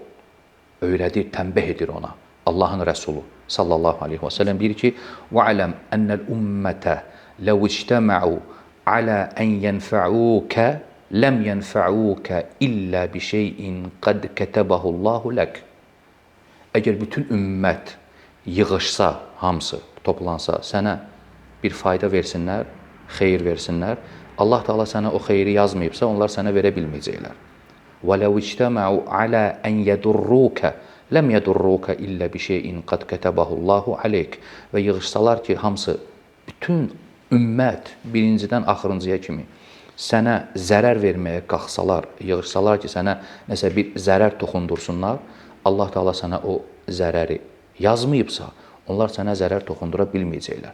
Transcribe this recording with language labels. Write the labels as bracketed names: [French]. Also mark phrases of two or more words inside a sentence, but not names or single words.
[Azerbaijani] Öyrədir, tənbih edir ona. Allahın Rəsulu [Arabic] صلى الله عليه وسلم [Azerbaijani] deyir ki, [Arabic] واعلم أن الأمة لو اجتمعت على أن ينفعوك لم ينفعوك إلا بشيء قد كتبه الله لك. [Azerbaijani] Əgər bütün ümmət yığışsa, hamısı toplansa, sənə bir fayda versinlər, xeyir versinlər, Allah Teala sənə o xeyri yazmayıbsa, onlar sənə verə bilməyəcəklər. [Arabic] وَلَوْ اجْتَمَعُوا عَلَى أَنْ يَدُرُّوكَ لَمْ يَدُرُّوكَ إِلَّا بِشَيْءٍ قَدْ كَتَبَهُ اللّٰهُ عَلَيْكَ. [Azerbaijani] Və yığışsalar ki, hamısı, bütün ümmət birincidən axırıncıya kimi sənə zərər verməyə qalxsalar, yığışsalar ki, sənə nəsə bir zərər toxundursunlar, Allah Teala sənə o zərəri yazmayıbsa, onlar sənə zərər toxundura bilməyəcəklər.